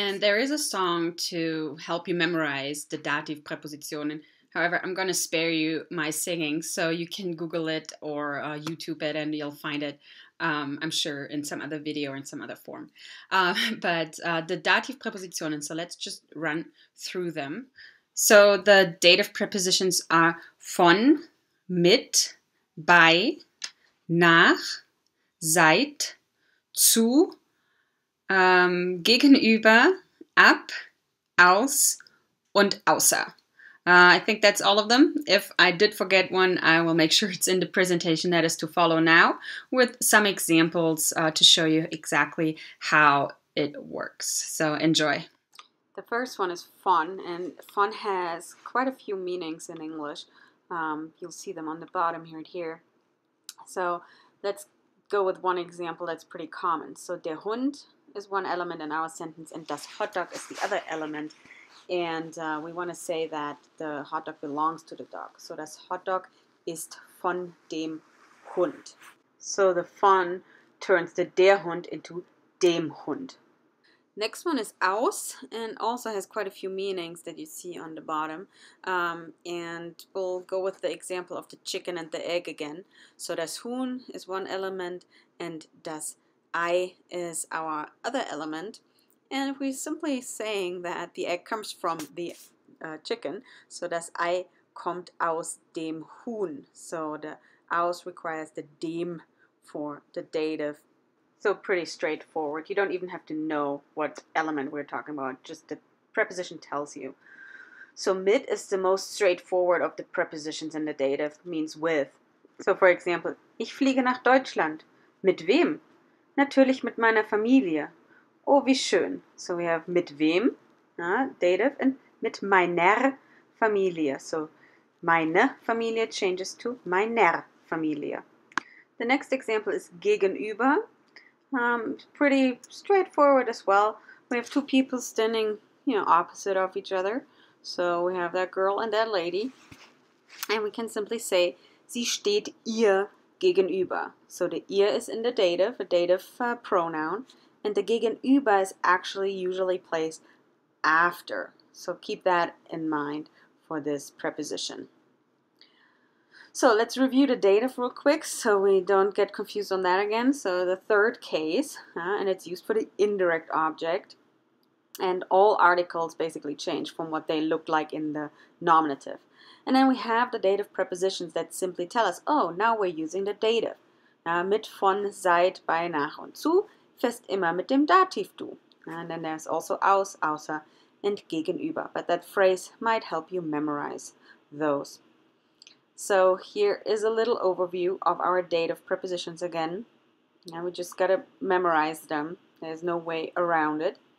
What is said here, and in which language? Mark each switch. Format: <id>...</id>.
<en>And there is a song to help you memorize the Dativpräpositionen. However, I'm going to spare you my singing, so you can Google it or YouTube it and you'll find it, I'm sure, in some other video or in some other form. But the dative prepositionen, so let's just run through them. So the dative prepositions are von, mit, bei, nach, seit, zu, gegenüber, ab, aus und außer. I think that's all of them. If I did forget one, I will make sure it's in the presentation that is to follow now with some examples to show you exactly how it works. So enjoy. The first one is von, and von has quite a few meanings in English. You'll see them on the bottom here and here. So let's go with one example that's pretty common. So der Hund is one element in our sentence and das Hotdog is the other element. And we want to say that the hot dog belongs to the dog.</en> <de>So das Hotdog ist von dem Hund.</de> <en>So the von turns the der Hund into dem Hund. Next one is aus, and also has quite a few meanings that you see on the bottom. And we'll go with the example of the chicken and the egg again. So das Huhn is one element, and das Ei is our other element. And we're simply saying that the egg comes from the chicken, so</en> <de>das Ei kommt aus dem Huhn.</de> <en>So the aus requires the dem for the dative. So pretty straightforward. You don't even have to know what element we're talking about, just the preposition tells you. So mit is the most straightforward of the prepositions in the dative, means with. So for example,</en> <de>ich fliege nach Deutschland. Mit wem? Natürlich mit meiner Familie. Oh, wie schön.</de> <en>So we have</en> <de>mit wem, dative, and mit meiner Familie.</de> <en>So meine Familie changes to meiner Familie. The next example is gegenüber. Pretty straightforward as well. We have two people standing, opposite of each other. So we have that girl and that lady. And we can simply say,</en> <de>sie steht ihr gegenüber.</de> <en>So the ihr is in the dative, a dative pronoun. And the gegenüber is actually usually placed after. So keep that in mind for this preposition. So let's review the dative real quick so we don't get confused on that again. So the third case, and it's used for the indirect object. And all articles basically change from what they look like in the nominative. And then we have the dative prepositions that simply tell us, oh, now we're using the dative.</en> <de>Mit, von, seit, bei, nach und zu. Fest immer mit dem Dativ du.</de> <en>And then there's also aus, außer, and gegenüber. But that phrase might help you memorize those. So here is a little overview of our dative prepositions again. Now we just gotta memorize them. There's no way around it.</en>